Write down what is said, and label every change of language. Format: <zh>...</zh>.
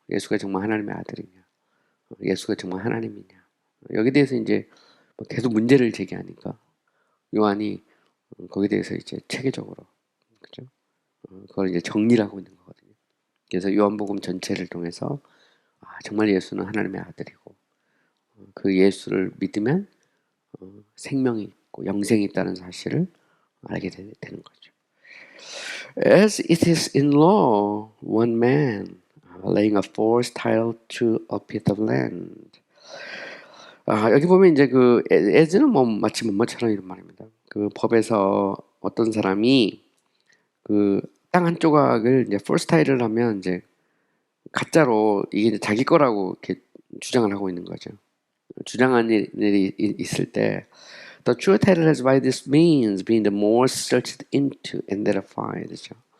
<ko>예수가 정말 하나님의 아들이냐, 예수가 정말 하나님이냐, 여기에 대해서 이제 뭐 계속 문제를 제기하니까 요한이 거기에 대해서 이제 체계적으로, 그죠? 그걸 이제 정리를 하고 있는 거거든요. 그래서 요한복음 전체를 통해서 정말 예수는 하나님의 아들이고 그 예수를 믿으면 생명이 있고 영생이 있다는 사실을 알게 되는 거죠.</ko> <en>As it is in law, one man laying a false title to a piece of land.</en> <ko>여기 보면 이제 그 as는 뭐 마치 뭐뭐처럼 이런 말입니다. 그 법에서 어떤 사람이 그 땅 한 조각을 이제 false title을 하면 이제 가짜로 이게 이제 자기 거라고 이렇게 주장을 하고 있는 거죠. 주장하는 일이 있을 때</ko> <en>The true title has by this means been the more searched into and verified죠.</en>